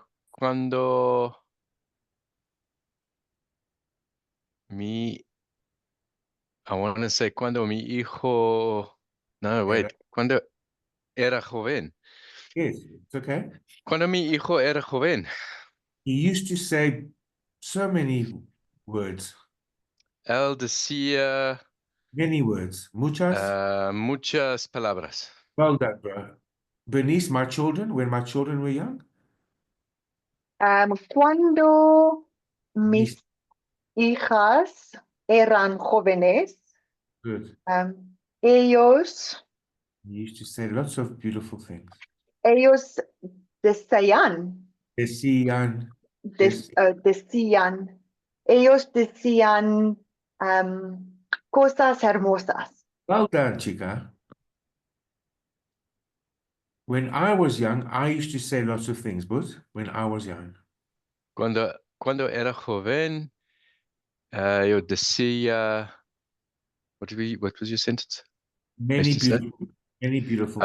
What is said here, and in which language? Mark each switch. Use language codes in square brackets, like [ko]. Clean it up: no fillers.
[es] Cuando [en] I want to say [es] cuando mi hijo, no, wait, cuando era joven. [en] yes, it's okay. [es] Cuando mi hijo era joven. [en] He used to say so many words, [es] Él decía [en] many words, [es] muchas. muchas palabras. [en] Well done, bro. Bernice, when my children were young, [es] Cuando mis hijas eran jóvenes, [en] good. [es] ellos [en] He used to say lots of beautiful things. [es] decían, Decían. decían, ellos decían cosas hermosas. [en] Well done, chica. When I was young, I used to say lots of things, but when I was young. [es] Cuando era joven, yo decía, [en] what was your sentence? Many [es] Este set? [en] beautiful things.